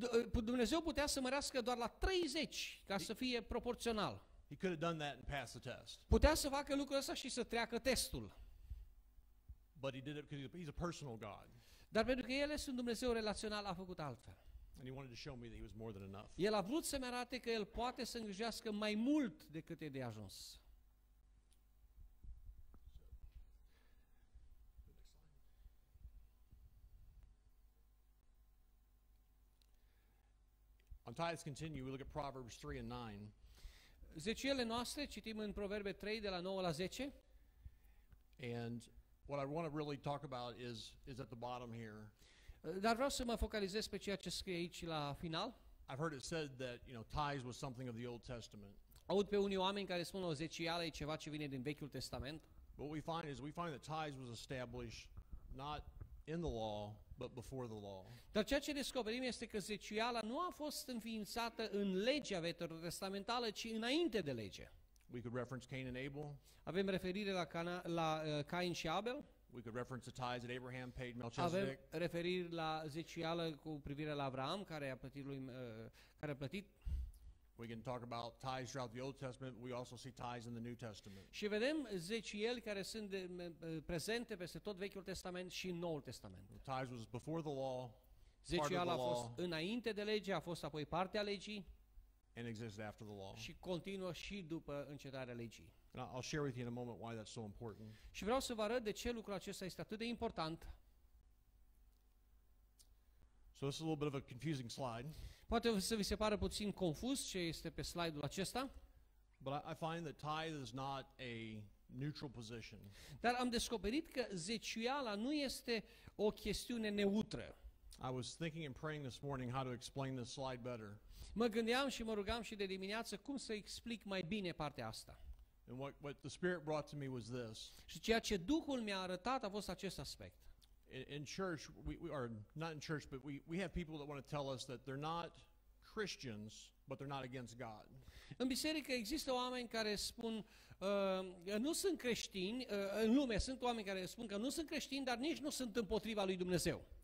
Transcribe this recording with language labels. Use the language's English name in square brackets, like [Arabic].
[Romanian] Dumnezeu putea să mărească doar la 30 ca să fie proporțional. [English] He could have done that and passed the test. [Romanian] Putea să facă lucrul ăsta și să treacă testul. [English] but he did it because he's a personal God. [Romanian] Dar pentru că El este un Dumnezeu relațional, a făcut altfel. [English] And he wanted to show me that he was more than enough. [Romanian] El a vrut să-mi arate că El poate să îngrijească mai mult decât e de ajuns. [English] On tithes continue, we look at Proverbs 3 and 9. [Romanian] Zeciuielile noastre, citim în Proverbe 3, de la 9 la 10. [English] And what I want to really talk about is at the bottom here. [Romanian] Dar vreau să mă focalizez pe ceea ce scrie aici la final. [English] I've heard it said that, tithes was something of the Old Testament. [Romanian] Aud pe unii oameni care spun o zeciuială e ceva ce vine din Vechiul Testament. [English] What we find that tithes was established not in the law, but before the law. [Romanian] Dar ceea ce descoperim este că zeciuiala nu a fost înființată în legea veterotestamentală, ci înainte de lege. [English] We could reference Cain and Abel. [Romanian] Avem referire la Cain și Abel. [English] We could reference the tithes that Abraham paid [Romanian] Avem Melchizedek. referiri la zeciuială cu privire la Avram, care a plătit. [English] We can talk about tithes throughout the Old Testament. We also see tithes in the New Testament. [Romanian] Și vedem zeciuieli care sunt prezente peste tot Vechiul Testament și în Noul Testament. [English] The tithes was before the law, part of the [Romanian] Zeciuiala a fost [English] law, [Romanian] înainte de lege, a fost apoi partea legii [English] and existed after the law. [Romanian] și continuă și după încetarea legii. [English] And I'll share with you in a moment why that's so important. [Romanian] Și vreau să vă arăt de ce lucrul acesta este atât de important. [English] So this is a little bit of a confusing slide, [Romanian] Poate să vi se pară puțin confuz ce este pe slide-ul acesta, [English] but I find that tithe is not a neutral position. [Romanian] dar am descoperit că zeciuiala nu este o chestiune neutră. [English] I was thinking and praying this morning how to explain this slide better. [Romanian] Mă gândeam și mă rugam și de dimineață cum să explic mai bine partea asta. [English] And what the Spirit brought to me was this. [Romanian] Și ceea ce Duhul mi-a arătat a fost acest aspect. [English] In church, we are not in church, but we have people that want to tell us that they're not Christians, but they're not against God. [Romanian] În biserică există oameni care spun nu sunt creștini, în lume sunt oameni care spun că nu sunt creștini, dar nici nu sunt împotriva lui Dumnezeu.